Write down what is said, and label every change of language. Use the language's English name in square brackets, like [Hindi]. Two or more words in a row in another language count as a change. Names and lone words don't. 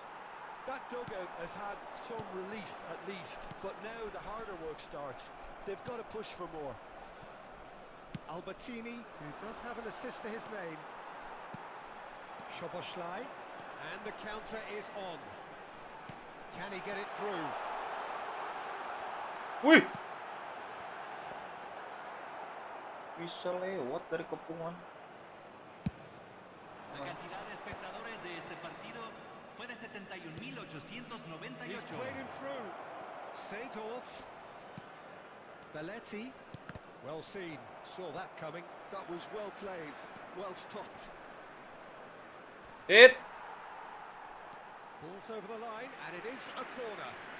[English] That dugout has had some relief at least, but now the harder work starts. They've got to push for more. Albertini, who does have an assist to his name. Szoboszlai, and the counter is on. Can he get it through? Wih! [Indonesian] Bisa lewat dari kepungan. [Spanish] La cantidad de espectadores de este partido fue de 71.898. [English] He's played him through. Seedorf. Belletti. Well seen. Saw that coming. That was well played. Well stopped. Hit! Ball's over the line, and it is a corner.